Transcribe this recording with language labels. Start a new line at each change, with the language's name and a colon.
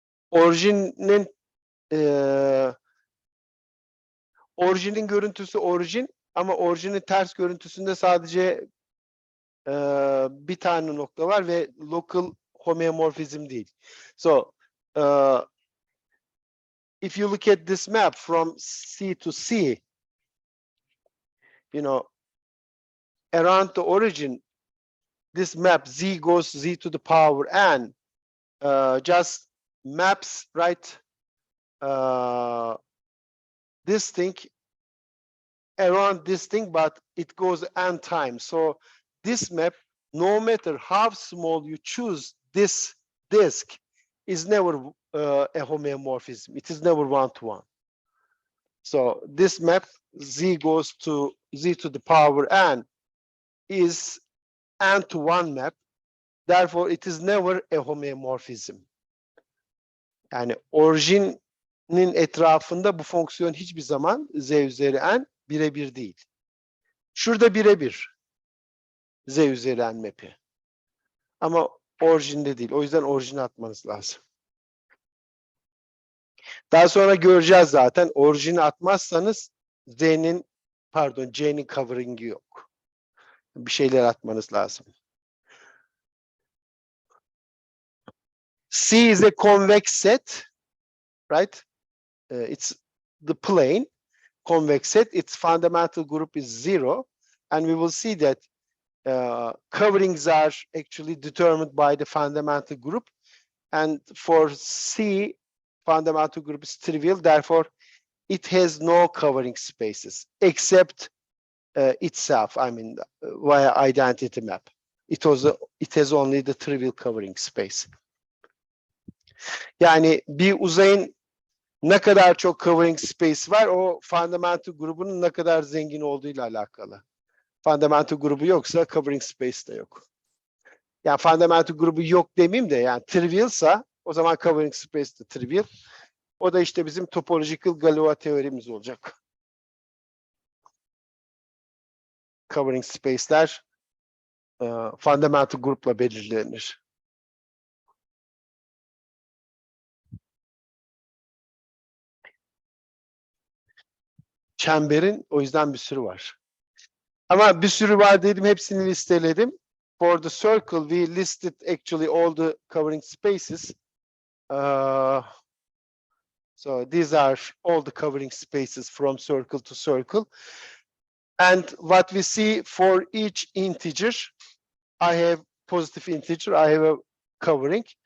Turkish: Orijinin orijinin görüntüsü orijin ama orijinin ters görüntüsünde sadece bir tane nokta var ve local homeomorphism değil.
English: So if you look at this map from C to C, you know, around the origin, this map Z goes Z to the power n, just maps, right, this thing around this thing, but it goes n times. So this map, no matter how small you choose this disk, is never a homeomorphism. It is never one-to-one. So this map, Z goes to Z to the power n, is n to 1 map. Therefore, it is never a homeomorphism.
Turkish: Yani orijinin etrafında bu fonksiyon hiçbir zaman Z üzeri n birebir değil. Şurada birebir Z üzeri n map'i. Ama orijinde değil. O yüzden orijine atmanız lazım. Daha sonra göreceğiz zaten. Orijini atmazsanız C'nin covering'i yok. Bir şeyler atmanız lazım.
English: C is a convex set, right? It's the plane, convex set. Its fundamental group is 0. And we will see that coverings are actually determined by the fundamental group. And for C, fundamental group is trivial. Therefore, it has no covering spaces except itself. I mean, via identity map. It has only the trivial covering space.
Turkish: Yani bir uzayın ne kadar çok covering space var, o fundamental grubunun ne kadar zengin olduğuyla alakalı. Fundamental grubu yoksa covering space de yok. Yani fundamental grubu yok demeyeyim de, yani trivialsa o zaman covering space de trivial. O da işte bizim topological Galois teorimiz olacak. Covering space'ler fundamental grupla belirlenir. Çemberin o yüzden bir sürü var. Ama bir sürü var dedim, hepsini listeledim.
English: For the circle, we listed actually all the covering spaces. So these are all the covering spaces from circle to circle. And what we see for each integer, I have positive integer, I have a covering.